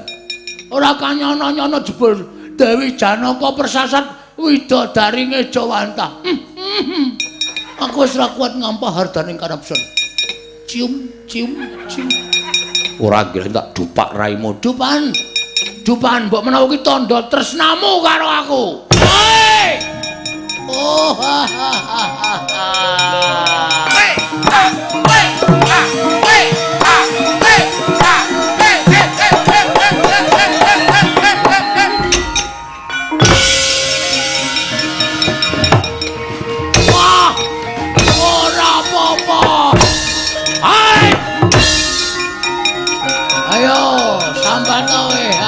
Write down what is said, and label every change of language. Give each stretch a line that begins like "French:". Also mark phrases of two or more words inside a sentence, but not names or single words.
Javanese: Ora kanyono-nyono jebul Dewi Janaka persasat widadaringe Jawanta. Aku wis ora kuat ngampah hardaning karepsan. Cium, cium, cium. Ora nggih tak dupak raimu. Dupan. Dupan mbok menawa ki tandha tresnamu karo aku. Oh, ha ha ha ha. Wei, ha, wei, ha, wei, ha, wei, ha, wah, ora apa-apa. Hai. Ayo, sambat kowe.